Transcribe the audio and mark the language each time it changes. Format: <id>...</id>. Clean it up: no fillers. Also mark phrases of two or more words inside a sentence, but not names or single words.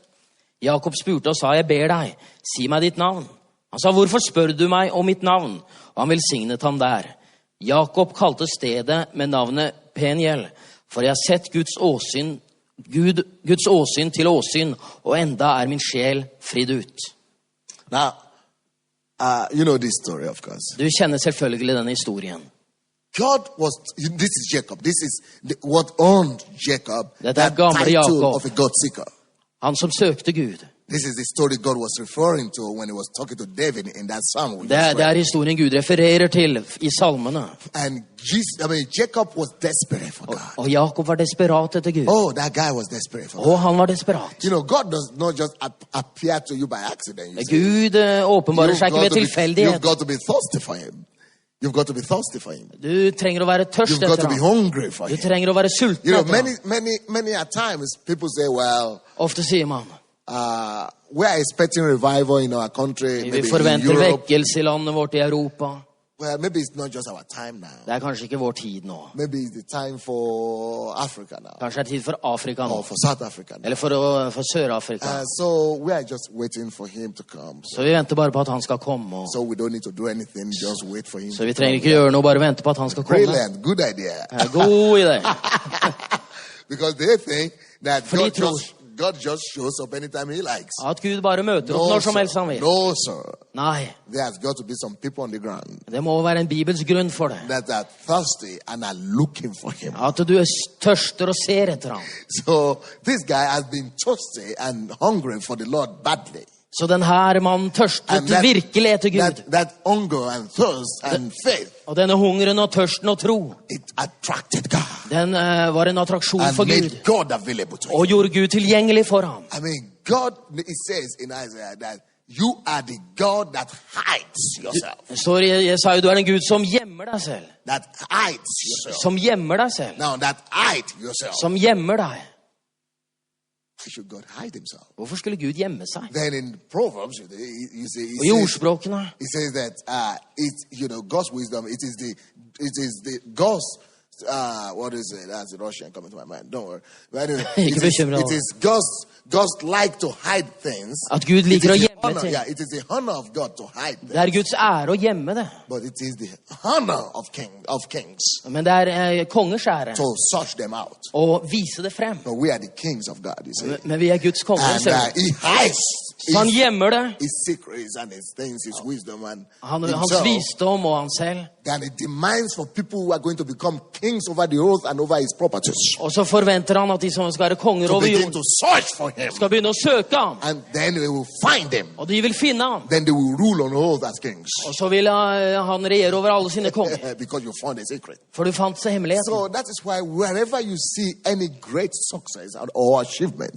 <no>Jakob spurte og sa, jeg ber deg, si meg ditt navn. Han sa, hvorfor spør du meg om mitt navn? Og han velsignet ham der. Jakob kalte stedet med navnet Peniel, for jeg har sett Guds åsyn til åsyn, og enda er min sjel fridd ut.</no> <en>Now, you know this story, of course.</en> <no>Du kjenner selvfølgelig denne historien.</no> <en>This is Jacob. This is what owned Jacob. That title Jacob. Of a God seeker.</en> <no>Han som søkte Gud.</no> <en>This is the story God was referring to when he was talking to David in that psalm.</en> <no>Det er historien Gud refererer til i salmene.</no> <en>And Jacob was desperate for God.</en> <no>Og Jakob var desperat etter Gud.</no> <en>Oh, that guy was desperate for God.</en> <no>Og han var desperat.</no> <en>You know, God does not just appear to you by accident.</en> <no>Gud åpenbarer seg ikke ved tilfeldighet.</no> <en>You've got to be thirsty for him. You've got to be thirsty for him.</en> <no>Du trenger å være tørst</no> <en>You've got</en> <no>etter</no> <en>to be</en> <no>ham.</no> <en>hungry for him.</en> <no>Du trenger å være sulten</no> <en>You know,</en> <no>etter ham.</no> <en>many at times people say, well,</en> <no>Ofte sier man,</no> <en>we are expecting revival in our country,</en> <no>vi</no> <en>maybe in</en> <no>forventer</no> <en>Europe.</en> <no>vekkelse i landet vårt i Europa.</no> <en>Well, maybe it's not just our time now.</en> <no>Det er kanskje ikke vår tid nå.</no> <en>Maybe it's the time for Africa now.</en> <no>Kanskje er det tid for Afrika nå.</no> <en>Or for South Africa now.</en> <no>Eller for Sør-Afrika.</no> <en>So we are just waiting for him to come.</en> <no>Så vi venter bare på at han skal komme.</no> <en>So we don't need to do anything, just wait for him.</en> <no>Så vi trenger ikke gjøre noe, bare vente på at han skal komme.</no> <en>Brilliant, good idea.</en> <no>God idé.</no> <en>Because they think that</en> <no>For de tror</no> <en>God just shows up anytime he likes.</en> <no>at Gud bare møter opp når som helst han vil.</no> <en>No, sir.</en> <no>Nei,</no> <en>There's got to be some people on the ground</en> <no>det må være en Bibels grunn for det.</no> <en>that are thirsty and are looking for him.</en> <no>At du tørster og ser etter ham.</no> <en>So this guy has been thirsty and hungry for the Lord badly.</en> <no>Så den her mannen tørstet virkelig etter Gud.</no> <en>That hunger and thirst and faith,</en> <no>Og denne hungeren og tørsten og tro,</no> <en>it attracted God.</en> <no>Den var en attraksjon</no> <en>and</en> <no>for</no> <en>made</en> <no>Gud,</no> <en>God available to him.</en> <no>og gjorde Gud tilgjengelig for ham.</no> <en>I mean, God, it says in Isaiah that you are the God that hides yourself.</en> <no>Det står i Jesaja, du er en Gud som gjemmer deg selv.</no> <en>That hides yourself.</en> <no>Som gjemmer deg selv.</no> <en>Now, that hide yourself.</en> <no>Som gjemmer deg.</no> <en>Why should God hide himself?</en> <no>Hvorfor skulle Gud gjemme seg?</no> <en>Then in Proverbs,</en> <no>Og i ordspråkene,</no> <en>it says that God's wisdom. It is the God's. What is it? That's the Russian coming to my mind. Don't worry. But anyway, it is God's like to hide things.</en> <no>At Gud liker å gjemme ting.</no> <en>Yeah, it is the honor of God to hide things.</en> <no>Det er Guds ære å gjemme det.</no> <en>But it is the honor of kings</en> <no>Men det er kongers ære</no> <en>to search them out.</en> <no>å vise det frem.</no> <en>But we are the kings of God, you see.</en> <no>Men vi er Guds konger.</no> <en>And he hides</en> <no>Så han gjemmer det.</no> <en>his secrets and his things, his wisdom and</en> <no>Hans</no> <en>himself.</en> <no>visdom og han selv.</no> <en>And it demands for people who are going to become kings over the earth and over his properties</en> <no>Og så forventer han at de som skal være konger</no> <en>to</en> <no>over</no> <en>begin</en> <no>jorden,</no> <en>to search for him.</en> <no>skal begynne å søke ham.</no> <en>And then they will find him.</en> <no>Og de vil finne ham.</no> <en>Then they will rule on earth as kings.</en> <no>Og så vil han regjere over alle sine konger.</no> <en>Because you found a secret.</en> <no>For du fant seg hemmeligheten.</no> <en>So that is why wherever you see any great success or achievements,</en>